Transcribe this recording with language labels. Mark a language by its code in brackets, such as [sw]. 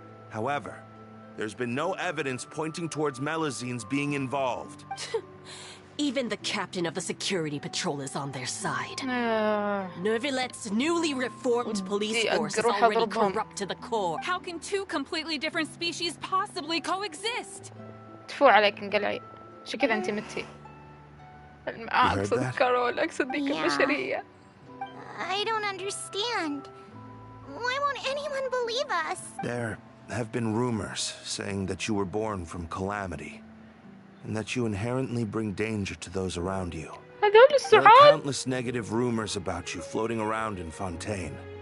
[en] However, there's been no evidence pointing towards Melusines being involved. Even the captain of the security patrol is on their side. Neuvillette's newly reformed police force is already corrupt to the core. How can two completely different species possibly coexist? [ar] تفو عليك انقلعي. شو كذا انت متي؟ اقصد كارول، اقصد ذيك البشرية. [en] I don't understand. Why won't anyone believe us? There have been rumors saying that you were born from calamity, and that you inherently bring danger to those around you. There are countless negative rumors about you floating around in Fontaine.